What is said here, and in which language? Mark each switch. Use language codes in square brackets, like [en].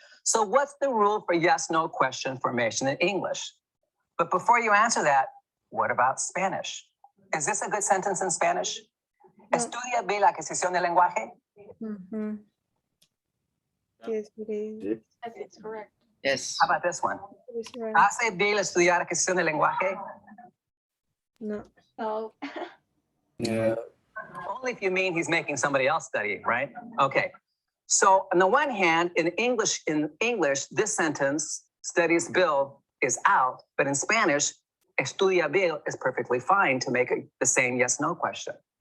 [en] So what's the rule for yes, no question formation in English? But before you answer that, what about Spanish? Is this a good sentence in Spanish? [es] ¿Estudia bien la adquisición del lenguaje? [en] Yes, it is. It's correct. Yes. How about this one? It's right. [es] ¿Hace bien estudiar adquisición del lenguaje? [en] No. No. Yeah. Only if you mean he's making somebody else study, right? Okay. So on the one hand, in English, this sentence, studies Bill, is out, but in Spanish, estudia Bill is perfectly fine to make the same yes-no question.